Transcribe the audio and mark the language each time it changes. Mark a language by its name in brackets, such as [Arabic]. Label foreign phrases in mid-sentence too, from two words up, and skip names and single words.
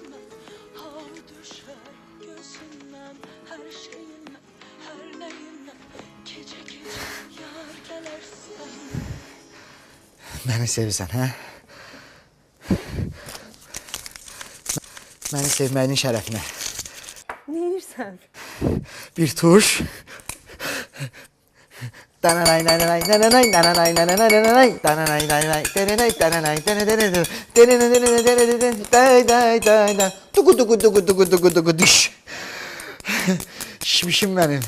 [Azerbaijani] Məni sevirsən, hə? Məni sevməyinin şərəfinə. Neyirsən? Bir tuş. Dananay nananay nananay nananay nananay nananay dananay nananay dananay dananay dananay dananay dananay tugu tugu tugu tugu tugu tugu düş. [Turkish] Şişmişim benim.